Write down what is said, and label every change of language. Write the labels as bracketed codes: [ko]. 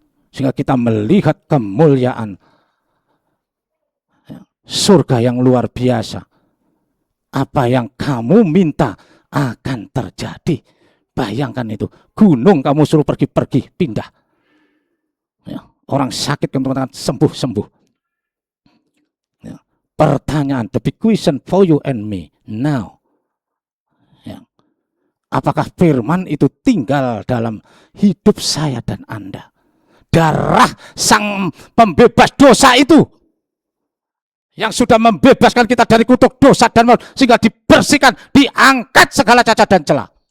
[id] Sehingga kita melihat kemuliaan surga yang luar biasa. Apa yang kamu minta akan terjadi. Bayangkan itu, gunung kamu suruh pergi-pergi, pindah. Ya, orang sakit kamu katakan sembuh-sembuh. Ya, pertanyaan, [en] the big question for you and me now. [id] Apakah firman itu tinggal dalam hidup saya dan Anda? Darah sang pembebas dosa itu yang sudah membebaskan kita dari kutuk dosa dan maut, sehingga dibersihkan, diangkat segala cacat dan celah.